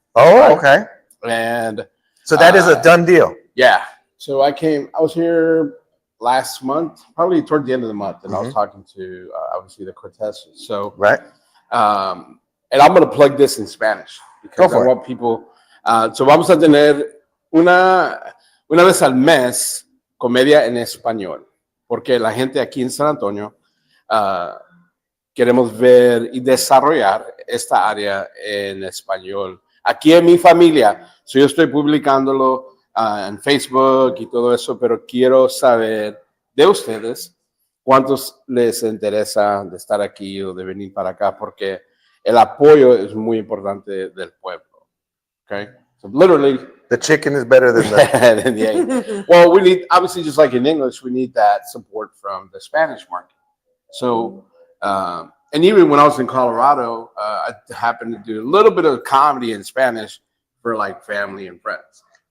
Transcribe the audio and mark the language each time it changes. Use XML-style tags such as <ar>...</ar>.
<en>Oh, okay. and So that is a done deal. yeah. So I was here last month, probably toward the end of the month, and I was talking to obviously the Cortez. So Right. and I'm going to plug this in Spanish because I want people.</en> <es>So vamos a tener una vez al mes comedia en español, porque la gente aquí en San Antonio queremos ver y desarrollar esta área en español. Aquí en mi familia, yo estoy publicándolo en Facebook y todo eso, pero quiero saber de ustedes cuántos les interesa de estar aquí o de venir para acá, porque el apoyo es muy importante del pueblo.</es> <en>Okay? So literally, the chicken is better than than the egg. Well, we need, obviously, just like in English, we need that support from the Spanish market. So, and even when I was in Colorado, I happened to do a little bit of comedy in Spanish for like family and friends.</en>